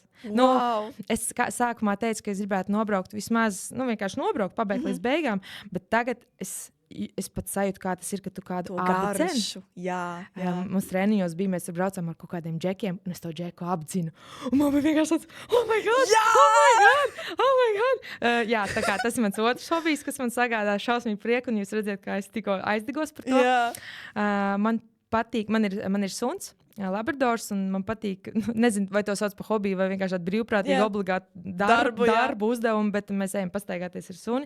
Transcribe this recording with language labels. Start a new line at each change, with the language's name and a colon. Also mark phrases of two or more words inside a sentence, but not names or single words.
Latvian: Wow. Es sākumā teicu, ka es gribētu nobraukt vismaz, vienkārši nobraukt, pabeigt līdz beigām, bet tagad es pat sajūtu, kā tas ir, ka tu kādu apdzeni. Jā. Mums treniņos bija, mēs braucām ar kaut kādiem džekiem, un es to džeku apdzinu. Un man bija vienkārši tāds,
English: oh my God!
Latvian: Jā!
English: Oh my God!
Latvian: Jā, tā kā tas ir mans otrs hobijs, kas man sagādā šausmīgu prieku, un jūs redzat, kā es tikko aizdegos par to. Jā. Man patīk, man ir suns, labradors, un man patīk, nezinu, vai to sauc par hobiju, vai vienkārši tādu brīvprātīgu obligātu darbu uzdevumu, bet mēs ejam pastaigāties ar suni.